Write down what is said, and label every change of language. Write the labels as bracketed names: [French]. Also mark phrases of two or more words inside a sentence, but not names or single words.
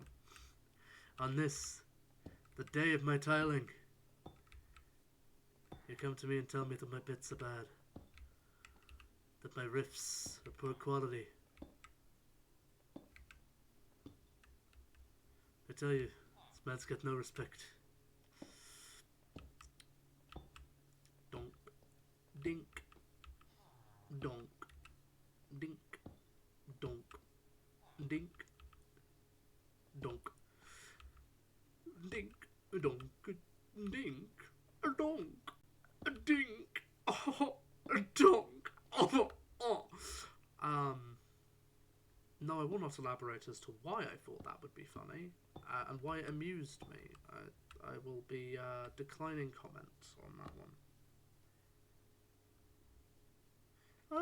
[English] On this, the day of my tiling, you come to me and tell me that my bits are bad. That my riffs are poor quality. I tell you, this man's got no respect. Donk, dink, donk, dink, donk, dink, donk, dink, donk, dink, donk, dink, oh, donk. Oh, oh. No, I will not elaborate as to why I thought that would be funny and why it amused me. I will be declining comments on that one.